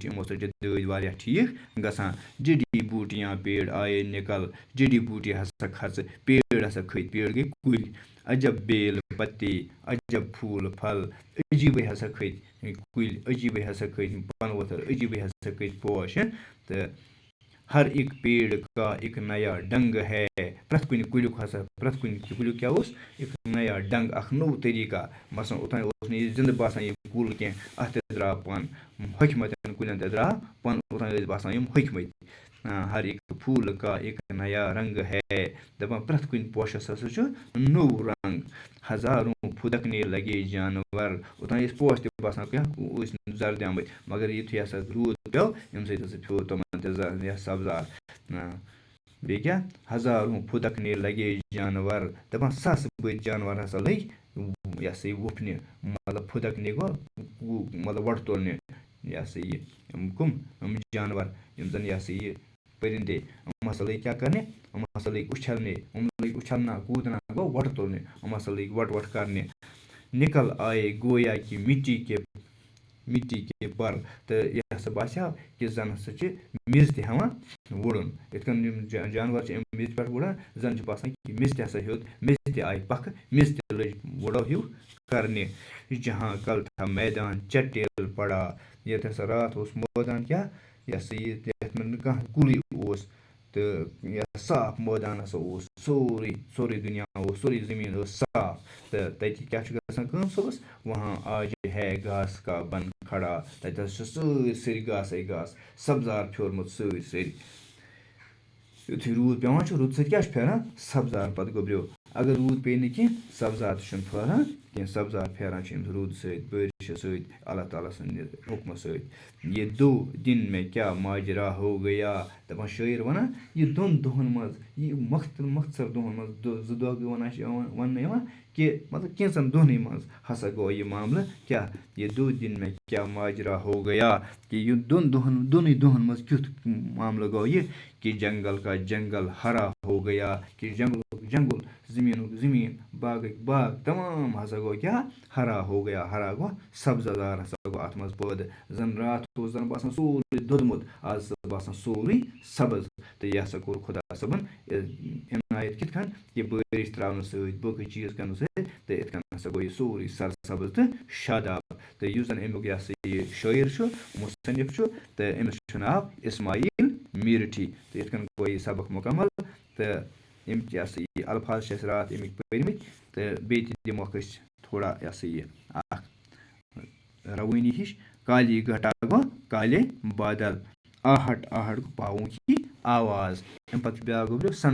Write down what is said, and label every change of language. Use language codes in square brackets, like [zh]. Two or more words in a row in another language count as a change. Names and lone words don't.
[ks] یِمو سۭتۍ چھِ دٲدۍ واریاہ ٹھیٖک گژھان. [ur] جڈی بوٗٹیاں پیڑ آیے نِکل. جڈی بوٗٹی [ks] ہسا کھژٕ پیڑ ہسا کھٔتۍ. پیڑ گٔے کُلۍ. [ur] عجب بیل پتے عجب پھوٗل پھل. [ks] عجیٖبٕے ہسا کھٔتۍ کُلۍ عجیٖبٕے ہسا کھٔتۍ پَنہٕ ؤتھر عجیٖبٕے ہسا کھٔتۍ پوش. [ur] تہٕ ہر ایک پیڑ کا ایک نیا ڈنٛگ ہے. [ks] پرٛٮ۪تھ کُنہِ کُلیُک کیٛاہ اوس [ur] ایک نیا ڈنٛگ [ks] اکھ نوٚو طٔریٖقہ. مثلاً اوٚتانۍ اوس نہٕ یہِ زِندٕ باسان یہِ کُل کینٛہہ اَتھ تہِ درٛاو پَن. ہوٚکھمَتٮ۪ن کُلٮ۪ن تہِ درٛاو پَن. اوٚتانۍ ٲسۍ باسان یِم ہوٚکھمٕتۍ. [ur] ہر ایک پھوٗل کا ایک نیا رنٛگ ہے. [ks] دَپان پرٛٮ۪تھ کُنہِ پوشَس ہسا چھُ نوٚو رنٛگ. [ur] ہزاروں پھُدکنے لگے جانور. [ks] اوٚتانۍ ٲسۍ پوش تہِ باسان کیٛاہ ٲسۍ زردیٛامٕتۍ مگر یُتھُے ہسا روٗد پیوٚو اَمہِ سۭتۍ ہسا پیوٚو تِمن تہِ سبزار. بیٚیہِ کیٛاہ [ur] ہزاروں پھُدکنے لگے جانور [ks] دَپان ساسہٕ بٔدۍ جانور ہسا لٔگۍ یہِ ہسا یہِ وُپھنہِ مطلب پھُدکنے گوٚو مطلب وۄٹہٕ تُلنہِ یہِ ہسا یہِ کٕم جانور یِم زَن یہِ ہسا یہِ پٔرِندے یِم ہسا لٔگۍ کیٛاہ کَرنہِ یِم ہسا لٔگۍ اُچھلنہِ یِم لٔگۍ [ur] اُچھلنا کوٗدنا [ks] گوٚو وۄٹہٕ تُلنہِ یِم ہسا لٔگۍ وۄٹہٕ کَرنہِ [ur] نِکل آیے گویا کہِ مِٹی کے پر [ks] تہٕ یہِ ہسا باسیٛو کہِ زَن ہسا چھِ میٚژ تہِ ہٮ۪وان وُڑُن یِتھ کٔنۍ یِم جانور چھِ اَمہِ میٚژِ پٮ۪ٹھ وُڑان زَن چھُ باسان کہِ میٚژ تہِ ہسا ہیوٚت میٚژ تہِ آیہِ پکھٕ میٚژ تہِ لٔج وُڑو ہیوٗ کرنہِ [ur] جہاں کل تھا میدان چٹیل پڑا [ks] ییٚتہِ ہسا راتھ اوس مٲدان کیٛاہ یہِ ہسا یہِ یَتھ منٛز نہٕ کانٛہہ کُلُے اوس تہٕ یہِ صاف مٲدان ہسا اوس سورُے دُنیا اوس سورُے زٔمیٖن اوس صاف تہٕ تَتہِ کیٛاہ چھُ گژھان کٲم صُبحس [ur] وہاں آج ہے گاسہٕ کا بن کھڑا [ks] تَتہِ حظ چھُ سٲرسٕے گاسَے سبزار پھیورمُت سٲرسٕے یُتھُے روٗد پیٚوان چھُ روٗدٕ سۭتۍ کیٛاہ چھُ پھیران سبزار پَتہٕ گوٚبریو اگر روٗد پیٚیہِ نہٕ کینٛہہ سبزار تہِ چھُنہٕ پھہران کینٛہہ سبزار پھیران چھِ أمِس روٗدٕ سۭتۍ بٲرشہِ سۭتۍ اللہ تعالیٰ سٕنٛدِ حُکمہٕ سۭتۍ [ur] یہِ دو دِن مےٚ کیٛاہ ماجرا ہو گیا [ks] دَپان شٲعر وَنان یہِ دۄن دۄہَن منٛز یہِ مۄختصر دۄہَن منٛز 2 دۄہ وَنان چھِ وَننہٕ یِوان کہِ مطلب کینٛژَن دۄہنٕے منٛز ہسا گوٚو یہِ معاملہٕ کیٛاہ [ur] یہِ دو دِن مےٚ کیٛاہ ماجرا ہو گیا [ks] کہِ یہِ دۄنٕے دۄہَن منٛز کیُتھ معاملہٕ گوٚو یہِ [ur] کہ جنگل کا جنگل ہرا ہو گیا [ks] کہ جنگلُک جنگُل زٔمیٖنُک زٔمیٖن باغٕکۍ باغ تمام ہسا گوٚو کیٛاہ [ur] ہرا ہو گیا [ks] ہرا گوٚو سبزار ہسا گوٚو اَتھ منٛز پٲدٕ زَن راتھ اوس زَن باسان سورُے دوٚدمُت آز ہسا باسان سورُے سبٕز تہٕ یہِ ہسا کوٚر خۄدا صٲبَن عنایت کِتھ کٔنۍ یہِ بٲرِش ترٛاونہٕ سۭتۍ باقٕے چیٖز کَرنہٕ سۭتۍ تہٕ یِتھ کٔنۍ ہسا گوٚو یہِ سورُے سرسبٕز تہٕ شاداب تہٕ یُس زَن اَمیُک یہِ ہسا یہِ شٲعر چھُ مُصنِف چھُ تہٕ أمِس چھُ ناو اسماعیل میٖرٹھی تہٕ یِتھ کٔنۍ گوٚو یہِ سبق مُکمل تہٕ یِم یہِ ہسا یہِ الفاظ چھِ اَسہِ راتھ اَمِکۍ پٔرمٕتۍ تہٕ بیٚیہِ تہِ دِموکھ أسۍ تھوڑا یہِ ہسا یہِ اکھ روٲنی ہِش [ur] کالی گھٹا [ks] گوٚو [ur] کالے بادل [ks] آہٹ گوٚو [ur] پاووں کی آواز [ks] اَمہِ پَتہٕ چھُ بیٛاکھ گوٚو